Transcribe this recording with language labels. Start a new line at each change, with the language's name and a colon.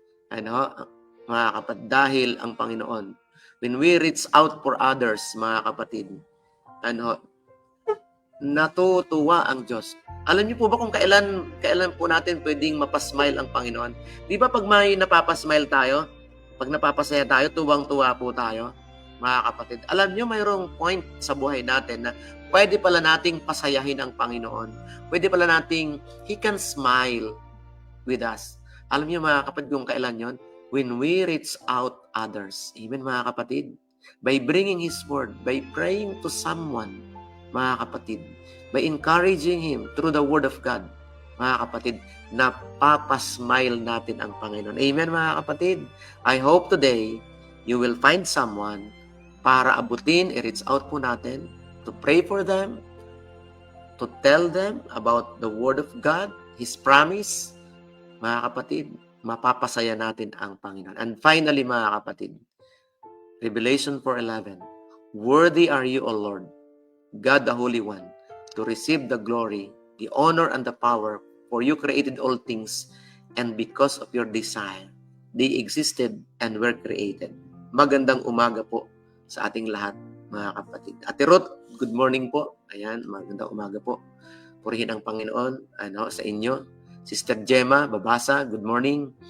Filipino: Mga kapatid, dahil ang Panginoon,
English: when we reach out for others,
Filipino: mga kapatid, natutuwa ang Diyos. Alam niyo po ba kung kailan po natin pwedeng mapasmile ang Panginoon? Di ba pag may napapasmile tayo, pag napapasaya tayo, tuwang-tuwa po tayo, mga kapatid. Alam niyo, mayroong point sa buhay natin na pwede pala nating pasayahin ang Panginoon. Pwede pala nating
English: He can smile with us.
Filipino: Alam niyo, mga kapatid, kung kailan yon?
English: When we reach out others. Amen,
Filipino: mga kapatid.
English: By bringing His Word, by praying to someone, mga kapatid, by encouraging him through the Word of God, mga kapatid,
Filipino: napapasmile natin ang Panginoon. Amen, mga kapatid.
English: I hope today you will find someone
Filipino: para abutin, i-reach out po natin,
English: to pray for them, to tell them about the Word of God, His promise.
Filipino: Mga kapatid, mapapasaya natin ang Panginoon.
English: And finally,
Filipino: mga kapatid,
English: Revelation 4:11, worthy are you, O Lord, God the Holy One, to receive the glory, the honor, and the power, for you created all things, and because of your desire, they existed and were created.
Filipino: Magandang umaga po sa ating lahat, mga kapatid. Ate Ruth,
English: good morning
Filipino: po. Ayan, magandang umaga po. Purihin ang Panginoon sa inyo. Sister Gemma, babasa,
English: good morning.